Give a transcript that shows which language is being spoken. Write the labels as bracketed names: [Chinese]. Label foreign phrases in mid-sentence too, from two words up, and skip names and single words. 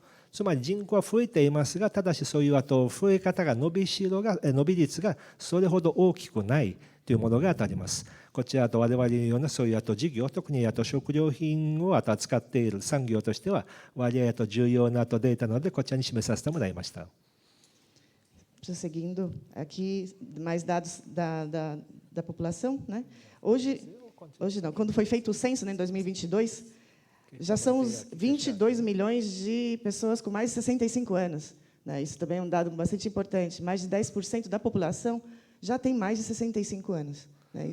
[Japanese] つまり人口は増えていますが、ただしそういう増え方が伸び率がそれほど大きくないというものがあります。こちら我々のようなそういう事業、特に食料品を扱っている産業としては割合重要なデータなので、こちらに示させてもらいました。 [Portuguese] Prosseguindo, aqui mais dados da população, né? Hoje não, quando foi feito o censo, né, em 2022, já são os 22 milhões de pessoas com mais de 65 anos, né? Isso também é um dado bastante importante. Mais de 10% da população já tem mais de 65 anos, né?